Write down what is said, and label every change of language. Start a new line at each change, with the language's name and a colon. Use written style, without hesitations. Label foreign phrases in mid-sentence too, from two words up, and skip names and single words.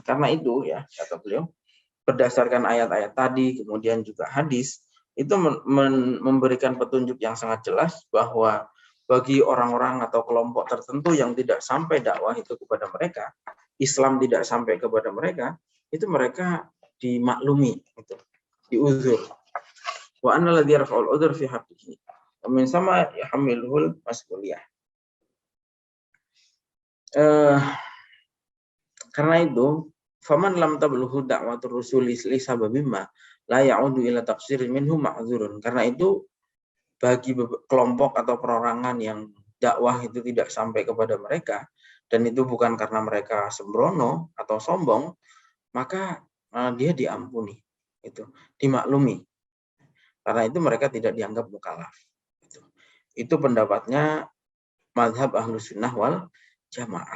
Indonesian: Karena itu ya kata beliau, berdasarkan ayat-ayat tadi kemudian juga hadis itu memberikan petunjuk yang sangat jelas bahwa bagi orang-orang atau kelompok tertentu yang tidak sampai dakwah itu kepada mereka, Islam tidak sampai kepada mereka, itu mereka dimaklumi, itu diuzur.
Arabic: وأن الذي يرفع العذر في حقه ومن ثم يحمله المسؤولية.
Indonesian: Karena itu,
Arabic: فمن لم تبلغه دعوة الرسل لسبب ما لا يعود إلى تقصير منهم معذور.
Indonesian: Karena itu bagi kelompok atau perorangan yang dakwah itu tidak sampai kepada mereka, dan itu bukan karena mereka sembrono atau sombong, maka dia diampuni, itu dimaklumi. Karena itu mereka tidak dianggap mukallaf. Itu pendapatnya mazhab Ahlus Sunnah wal Jamaah.